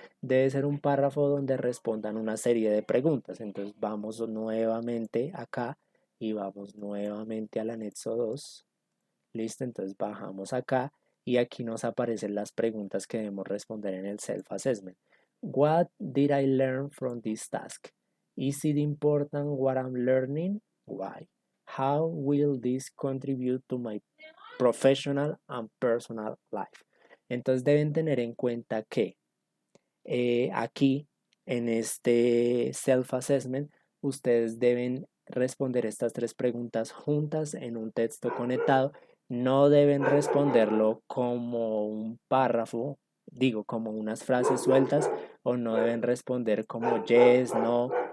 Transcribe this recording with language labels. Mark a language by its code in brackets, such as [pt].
[es] Debe ser un párrafo donde respondan una serie de preguntas. Entonces vamos nuevamente acá y vamos nuevamente al anexo 2. Listo, entonces bajamos acá y aquí nos aparecen las preguntas que debemos responder en el self-assessment. [en] What did I learn from this task? Is it important what I'm learning? Why? How will this contribute to my professional and personal life? [es] Entonces deben tener en cuenta que aquí en este self-assessment ustedes deben responder estas 3 preguntas juntas en un texto conectado. No deben responderlo como un párrafo, digo, como unas frases sueltas, o no deben responder como [en] yes, no.